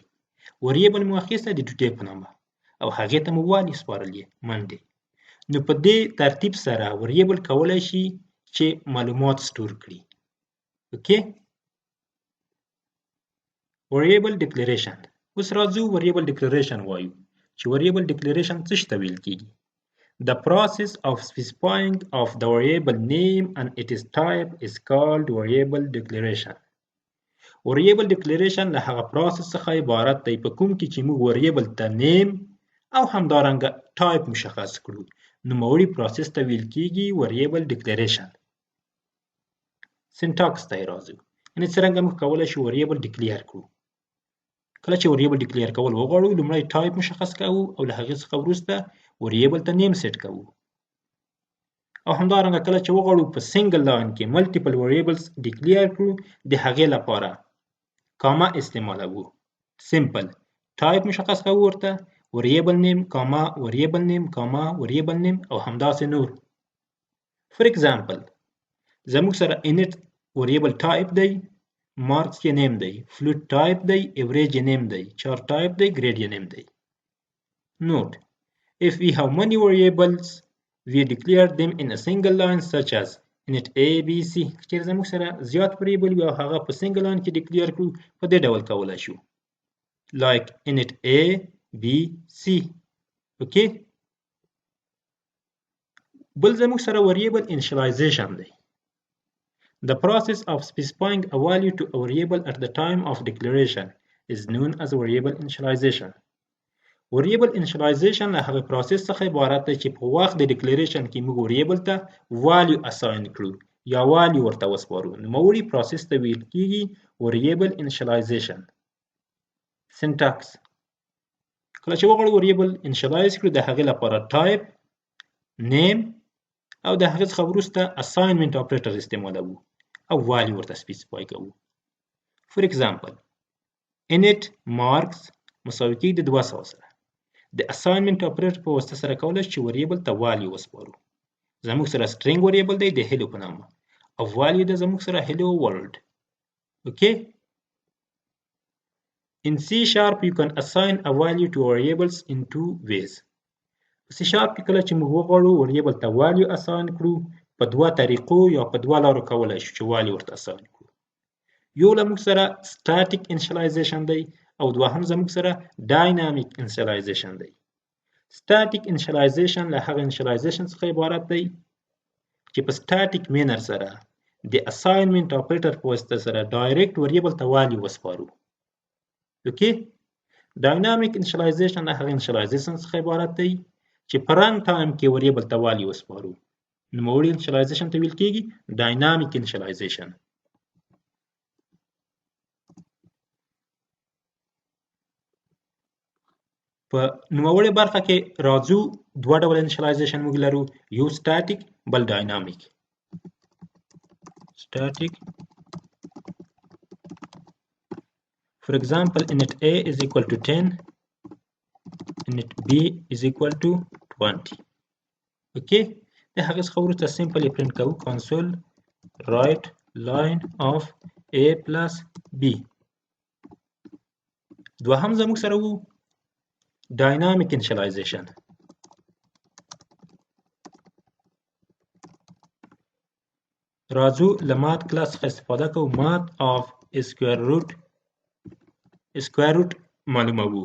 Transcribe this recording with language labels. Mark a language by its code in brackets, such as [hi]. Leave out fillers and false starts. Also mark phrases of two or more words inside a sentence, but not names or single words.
[ps] وریبل مو اخیستی د ټوډے په نامه او هغې ته مو والی سپارلی منډې. نو په دې ترتیب سره وریبل کولای شي چې معلومات سٹور کړي. اوکې. [en] variable declaration. [ps] اوس راځو [en] variable declaration [ps] وایو چې [en] variable declaration [ps] څه ته ویل کیږي. [en] The process of specifying of the variable name and its type is called variable declaration. variable declaration [ps] له هغه پروسس څخه عبارت دی په کوم کې چې موږ variable ته name او همدارنګه type مشخص کړو. نوموړي پروسس ته ویل کیږي [en] variable declaration. [ps] syntax ته راځو. یعنی څنګه موږ کولای شو [en] variable declare [ps] کړو. کله چې [en] variable declare [ps] کول وغواړو لومړی type مشخص کوو او له هغې څخه وروسته variable ته [en] name set [ps] کوو. او همدارنګه کله چې وغواړو په [en] single line [ps] کې [en] multiple variables declare [ps] کړو د هغې لپاره کاما استعمالوو. [en] simple type [ps] مشخص کوو ورته [en] variable name comma variable name comma variable name [ps] کاما variable name او همداسې نور. [en] for example [ps] زموږ سره [en] init variable type [ps] دی، marks یې name دی، [en] float type [ps] دی، average یې name دی، [en] char type [ps] دی، grade یې name دی. [en] Note: if we have many variables we declare them in a single line such as init a b c. [ps] چې زموږ سره زیات variable وي او هغه په [en] single line [ps] کې declare کړو په دې ډول کولای شو [en] like init a b c. [ps] اوکې. بل زموږ سره [en] variable initialization [ps] دی. [en] The process of specifying a value to a variable at the time of declaration is known as variable initialization. variable initialization [ps] له هغه پروسس څخه عبارت دی چې په وخت د ډیکلیریشن کې موږ وریبل ته [en] value assign [ps] کړو یا والیو ورته وسپارو. نوموړي پروسس ته ویل کېږي [en] variable initialization. [ps] سینټاکس: کله چې وغواړو [en] variable initialize [ps] کړو د هغې لپاره [en] type, name [ps] او د هغې څخه وروسته [en] assignment operator [ps] استعمالوو او والیو ورته سپیسیفای کوو. [en] for example init marks [ps] مساوي کېږي د 200 سره. د [en] assignment operator [ps] په واسطه سره کولی شو چې وریبل ته والیو وسپارو. زموږ سره [en] string variable [ps] دی د هیلو په نامه او والیو د زموږ سره [en] hello world. [ps] اوکې. [en] In C# you can assign a value to variables in two ways. [ps] په C# کې کله چې موږ وغواړو وریبل ته [en] value assign [ps] کړو په دوه طریقو یا په دوه لارو کولی شو چې والیو ورته اساین کړو. یو له موږ سره [en] static initialization [ps] دی او دوهم زموږ سره [en] dynamic initialization [ps] دی. [en] static initialization [ps] له هغه initialization څخه عبارت دی چې په [en] static manner [ps] سره د [en] assignment operator [ps] په واسطه سره [en] direct variable [ps] ته value وسپارو. اوکې. [en] dynamic initialization [ps] له هغه initialization څخه عبارت دی چې په [en] run time [ps] کې variable ته value وسپارو. نوموړي initialization ته ویل کېږي [en] dynamic initialization. [ps] په نوموړې برخه کې راځو دوه ډول انیشلایزیشن موږ لرو، یو سټاتیک بل ډاینامیک. [en] static for example init A is equal to 10 init B is equal to 20. [ps] اوکې. د هغې څخه وروسته [en] simply print کوو console write line of A plus B. [ps] دوهم زموږ سره وو [en] dynamic initialization. [ps] راځو له [en] math class [ps] څخه استفاده کوو [en] math of square root [ps] معلوموو.